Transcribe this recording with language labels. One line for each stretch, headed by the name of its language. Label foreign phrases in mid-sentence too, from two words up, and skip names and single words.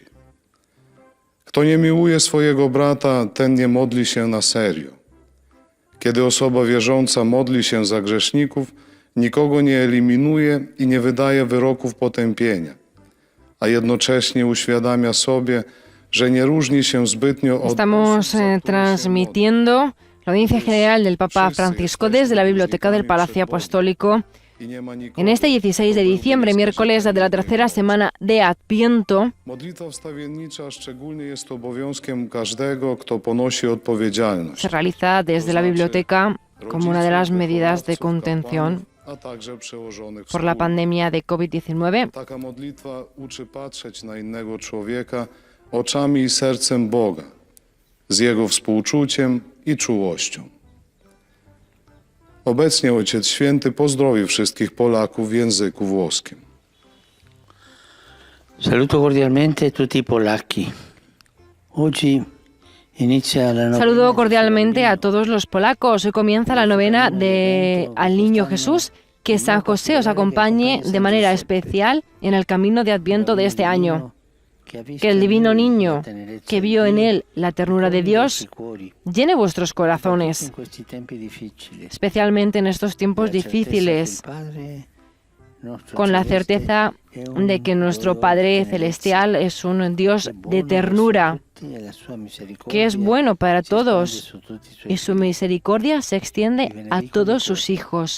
Polish: Kto nie miłuje swojego brata, ten nie modli się na serio. Kiedy osoba wierząca modli się za grzeszników, nikogo nie eliminuje i nie wydaje wyroków potępienia, a jednocześnie uświadamia sobie, że nie różni się zbytnio od...
Spanish: Estamos transmitiendo la audiencia general del Papa Francisco desde la Biblioteca del Palacio Apostólico en este 16 de diciembre, miércoles de la tercera semana de Adviento.
Polish: Modlitwa wstawiennicza szczególnie jest obowiązkiem każdego, kto ponosi odpowiedzialność.
Spanish: Se realiza desde la biblioteca como una de las medidas de contención
Polish: a także przełożonych
Spanish: por la pandemia de COVID-19.
Polish: Taka modlitwa uczy patrzeć na innego człowieka oczami i sercem Boga, z Jego współczuciem i czułością. Obecnie Ojciec Święty pozdrowi wszystkich Polaków w języku włoskim.
Italian: Saluto cordialmente tutti i polacchi. Oggi inizia la novena.
Spanish: Saludo cordialmente a todos los polacos. Hoy comienza la novena al Niño Jesús. Que San José os acompañe de manera especial en el camino de Adviento de este año. Que el divino niño que vio en él la ternura de Dios llene vuestros corazones, especialmente en estos tiempos difíciles, con la certeza de que nuestro Padre Celestial es un Dios de ternura, que es bueno para todos y su misericordia se extiende a todos sus hijos.